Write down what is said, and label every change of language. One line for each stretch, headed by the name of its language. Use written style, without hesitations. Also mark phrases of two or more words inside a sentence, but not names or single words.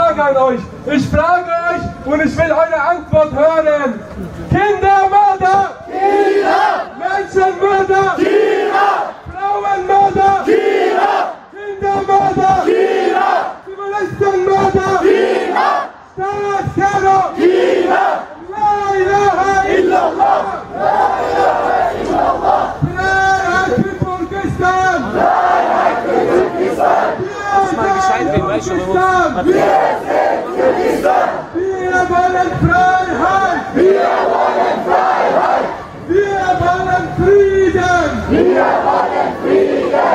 German: an euch. Ich frage euch und ich will eure Antwort hören. Kindermörder! Kira! Menschenmörder! Kira! Frauenmörder! Kira! Kindermörder! Kira! Zivilistenmörder! Kira! Staatsterror! Kira!
Arabic: لا إله إلا الله! لا إله إلا الله!
German: Freiheit für Turkestan! Freiheit für Turkestan! Wir sind Kurdistan! Wir wollen Freiheit! Wir wollen Freiheit! Wir wollen Frieden! Wir wollen Frieden!